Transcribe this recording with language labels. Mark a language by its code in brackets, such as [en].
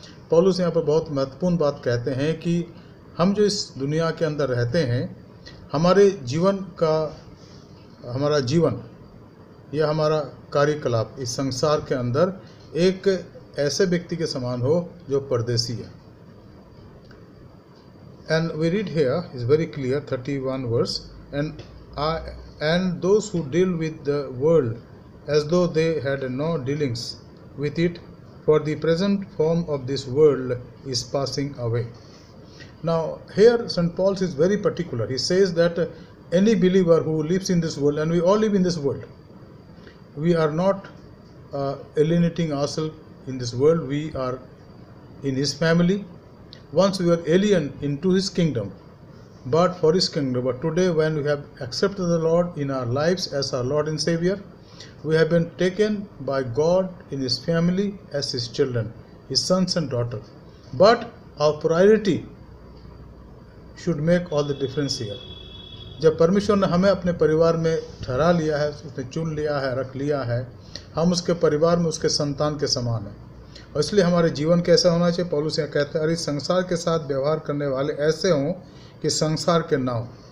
[hi] पौलुस यहाँ पर बहुत महत्वपूर्ण बात कहते हैं कि हम जो इस दुनिया के अंदर रहते हैं, हमारे जीवन का, हमारा जीवन या हमारा कार्यकलाप इस संसार के अंदर एक ऐसे व्यक्ति के समान हो जो परदेसी है। [en] And we read here is very clear, 31 verse, and those who deal with the world as though they had no dealings with it, for the present form of this world is passing away. Now here St. Paul is very particular. He says that any believer who lives in this world, and we all live in this world, we are not alienating ourselves in this world. We are in his family. Once we were alien into his kingdom, but for his kingdom. But today, when we have accepted the Lord in our lives as our Lord and Savior, we have been taken by God in his family as his children, his sons and daughters. But our priority should make all the difference here. [hi] जब परमेश्वर ने हमें अपने परिवार में ठहरा लिया है, उसने चुन लिया है, रख लिया है, हम उसके परिवार में उसके संतान के समान हैं, और इसलिए हमारे जीवन कैसा होना चाहिए। पौलुस यहाँ कहते हैं, अरे संसार के साथ व्यवहार करने वाले ऐसे हों कि संसार के ना हो।